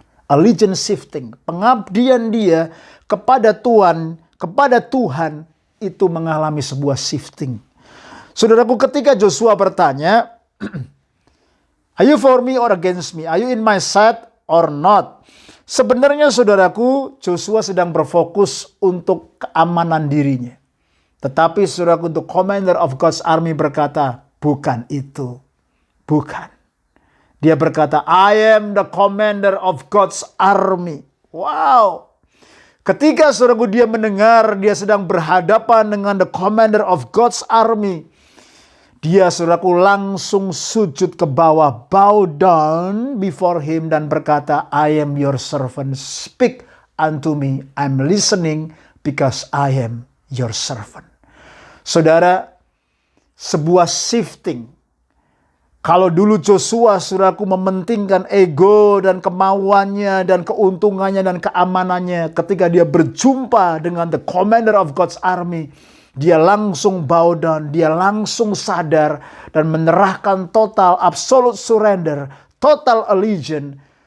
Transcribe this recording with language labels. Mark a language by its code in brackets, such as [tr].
[en] Allegiance shifting, [id] pengabdian dia kepada Tuhan itu mengalami sebuah shifting. Saudaraku, ketika Joshua bertanya, [en] are you for me or against me? Are you in my side or not? [id] Sebenarnya saudaraku, Joshua sedang berfokus untuk keamanan dirinya. Tetapi saudaraku, untuk [en] commander of God's army [id] berkata, bukan itu. Bukan. Dia berkata, [en] I am the commander of God's army. [id] Wow. Ketika saudaraku dia mendengar dia sedang berhadapan dengan [en] the commander of God's army. [id] Dia saudaraku langsung sujud ke bawah. [en] Bow down before him [id] dan berkata, [en] I am your servant. Speak unto me. I'm listening because I am your servant. [id] Saudara, sebuah shifting. Kalau dulu Joshua saudaraku mementingkan ego dan kemauannya dan keuntungannya dan keamanannya. Ketika dia berjumpa dengan [en] the commander of God's army. [id] Dia langsung [en] bow down, [id] dia langsung sadar dan menyerahkan [en] total absolute surrender, total allegiance.